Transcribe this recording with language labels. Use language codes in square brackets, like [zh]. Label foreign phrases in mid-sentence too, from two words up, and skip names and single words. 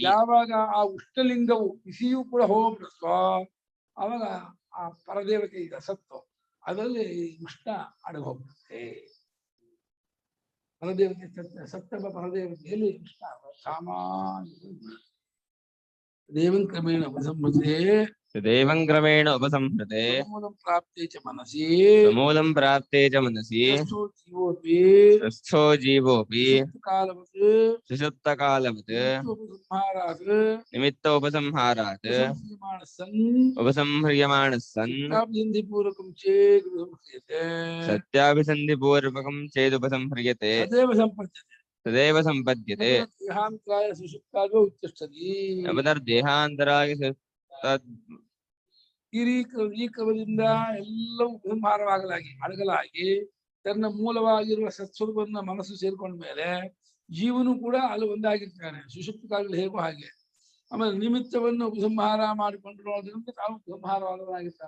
[kn] ಯಾವಾಗ ಆ ಉಷ್ಣಲಿಂಗವು ಬಿಸಿಯೂ ಕೂಡ ಹೋಗ್ಬಿಡುತ್ತೋ ಅವಾಗ ಆ ಪರದೇವತೆ ಇದೆ ಸತ್ತು, ಅದರಲ್ಲಿ ಉಷ್ಣ ಅಡಗಿ ಹೋಗ್ಬಿಡುತ್ತೆ. ಪರದೇವತೆ ಸಪ್ತಮ ಪರದೇವತೆಯಲ್ಲಿ ಉಷ್ಣ [sa] ಸಾಮಾನ್ಯ ದೇವಂ ಕ್ರಮೇಣ ಉಪಸಂಹೃತೆ तदेवं क्रमेण उपसंहृते समूलं प्राप्ते च मनसि समूलं प्राप्ते च मनसि यस्थो जीवोऽपि स्वस्थो जीवोऽपि सुषुप्तकालवत् सुषुप्तकालवत् निमित्तोपसंहारात् निमित्तोपसंहारात् उपसंह्रियमाणः सन् उपसंह्रियमाणः सन् सत्याभिसन्धिपूर्वकं चेत् उपसंह्रियते सत्याभिसन्धिपूर्वकं चेदुपसंह्रियते तदेव सम्पद्यते तदेव सम्पद्यते देहान्तराय सुषुप्तादौ उत्तिष्ठति अपदर्देहान्तराय तद् [kn] ಈ ಕ್ರಮದಿಂದ ಎಲ್ಲವೂ ಉಪಸಂಹಾರವಾಗಲಾಗಿ ಅಡಗಲಾಗಿ ತನ್ನ ಮೂಲವಾಗಿರುವ ಸತ್ಸ್ವರೂಪವನ್ನು ಮನಸ್ಸು ಸೇರ್ಕೊಂಡ ಮೇಲೆ ಜೀವನು ಕೂಡ ಅಲ್ಲಿ ಒಂದಾಗಿರ್ತಾನೆ. ಸುಷುಪ್ತ ಕಾಲದಲ್ಲಿ ಹೇಗೋ ಹಾಗೆ. ಆಮೇಲೆ ನಿಮಿತ್ತವನ್ನು ಉಪಸಂಹಾರ ಮಾಡಿಕೊಂಡಿರೋದ್ರಿಂದ ತಾವು ಉಪಸಂಹಾರವಾದವನಾಗಿರ್ತಾನೆ.